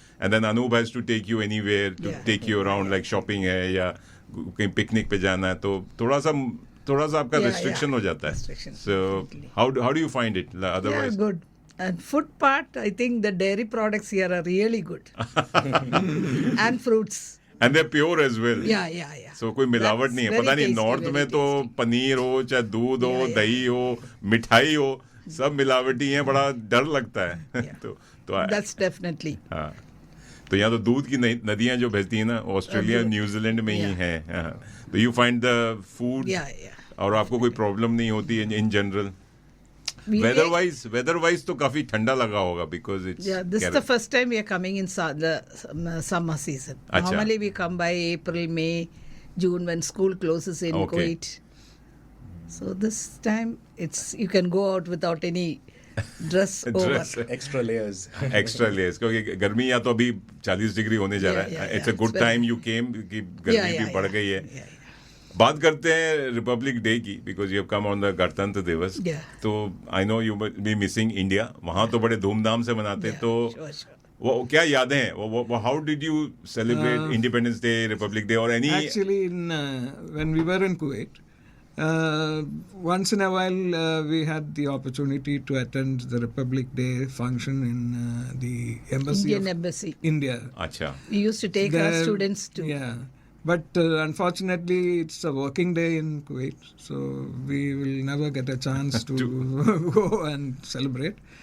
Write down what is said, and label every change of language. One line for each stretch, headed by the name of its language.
English: and then Anoop has to take you anywhere, to take you around, like shopping
Hindi: है या कहीं picnic पे जाना है, तो थोड़ा सा आपका रिस्ट्रिक्शन हो जाता है।
English: So how do you find it otherwise? Good. And food part, I think the dairy products here are really good. And fruits. And they're pure as well. Yeah.
Hindi: So कोई मिलावट नहीं है। पता नहीं नॉर्थ में तो पनीर हो, चाहे दूध हो, दही हो, मिठाई हो, सब मिलावटी हैं, बड़ा डर लगता है। तो
English: That's definitely.
Hindi: हाँ, तो यहाँ तो दूध की नदियाँ जो बहती हैं ना, ऑस्ट्रेलिया न्यूजीलैंड में ही हैं। तो
English: you find the food,
Hindi: और आपको कोई प्रॉब्लम नहीं होती है इन जनरल? वेदर वाइज तो काफी ठंडा लगा होगा,
English: Because it's this is the first time we are coming in the summer season. Normally we come by April, May, June when school closes in Kuwait. So this time you can go out without any dress over. Extra layers.
Hindi: क्योंकि गर्मी या तो अभी 40 degree होने जा रहा है।
English: it's a good time you came
Hindi: कि गर्मी भी बढ़ गई है। बात करते हैं रिपब्लिक डे की,
English: because you have come on the
Hindi: गणतंत्र दिवस। तो
English: I know you be missing India.
Hindi: वहाँ तो बड़े धूमधाम से मनाते, तो वो क्या यादें हैं?
English: How did you celebrate independence day, republic day, और any? Actually, when we were in Kuwait, once in a while we had the opportunity to attend the Republic Day function in the embassy Indian of Embassy. India.
Hindi: अच्छा.
English: We used to take our There- students to. Yeah. But unfortunately, it's a working day in Kuwait, so we will never get a chance to go and celebrate.